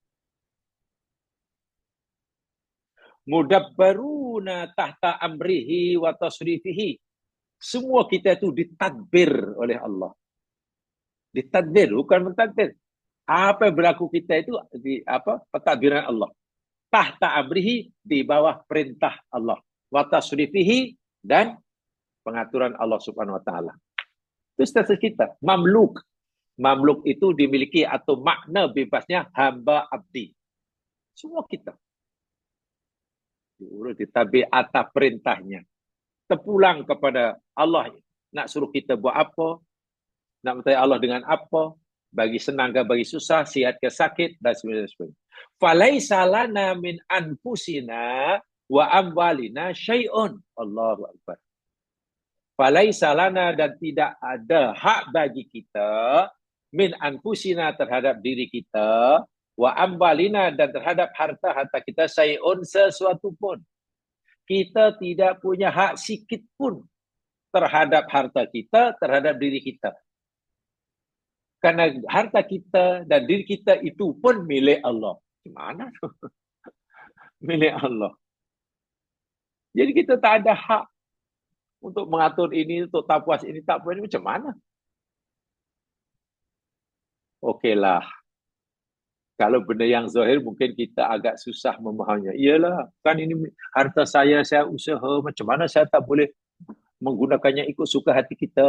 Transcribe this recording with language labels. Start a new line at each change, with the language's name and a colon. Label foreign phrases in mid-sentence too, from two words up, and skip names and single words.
Arabic: مدبرون تحت أمره وتصريفه.
Malay: Semua kita itu ditadbir oleh Allah. Ditadbir, bukan mentadbir. Apa yang berlaku kita itu pentadbiran Allah.
Arabic: تحت أمره,
Malay: di bawah perintah Allah.
Arabic: وتصريفه,
Malay: dan pengaturan Allah
Arabic: سبحانه وتعالى.
Malay: Itu status kita, mamluk. Mamluk itu dimiliki atau makna bebasnya hamba abdi. Semua kita diurus, ditabir atas perintahnya. Terpulang kepada Allah, nak suruh kita buat apa, nak minta Allah dengan apa, bagi senang ke bagi susah, sihat ke sakit, dan sebagainya.
Arabic: فليس لنا من أنفسنا وأموالنا شيء. الله أكبر. فليس لنا,
Malay: dan tidak ada hak bagi kita,
Arabic: من أنفسنا
Malay: terhadap diri kita,
Arabic: وأموالنا
Malay: dan terhadap harta-harta kita, syai'un sesuatu pun. Kita tidak punya hak sikit pun terhadap harta kita, terhadap diri kita. Karena harta kita dan diri kita itu pun milik Allah. Gimana? Milik Allah. Jadi kita tak ada hak untuk mengatur ini, untuk tak puas ini, tak puas ini. Macam mana? Okeylah. Kalau benda yang zahir mungkin kita agak susah memahaminya. Iyalah, kan ini harta saya usaha. Macam mana saya tak boleh menggunakannya ikut suka hati kita?